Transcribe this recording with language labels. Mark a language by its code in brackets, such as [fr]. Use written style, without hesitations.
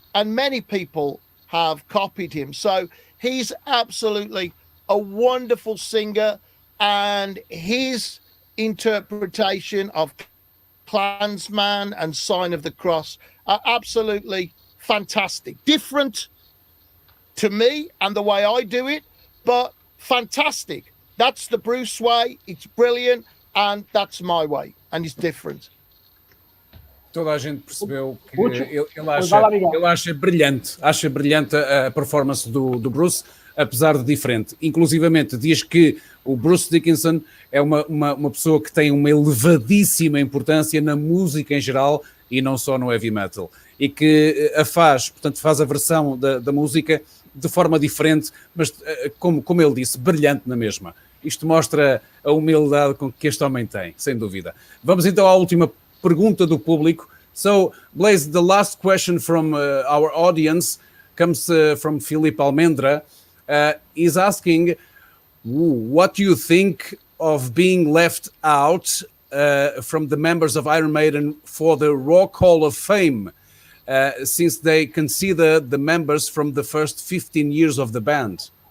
[en] And many people have copied him. So he's absolutely a wonderful singer, and his interpretation of Klansman and Sign of the Cross are absolutely fantastic. Different to me and the way I do it, but fantastic. That's the Bruce way. It's brilliant, and that's my way, and it's different. [pt] Toda a gente percebeu que ele acha brilhante a performance do Bruce, apesar de diferente. Inclusivamente diz que o Bruce Dickinson é uma pessoa que tem uma elevadíssima importância na música em geral e não só no heavy metal. E que faz a versão da música de forma diferente, mas como ele disse, brilhante na mesma. Isto mostra a humildade com que este homem tem, sem dúvida. Vamos então à última pergunta do público. [en] So, Blaze, the last question from our audience comes from Filipe Almendra. He's asking, what do you think of being left out from the members of Iron Maiden for the Rock Hall of Fame, since they consider the members from the first 15 years of the band?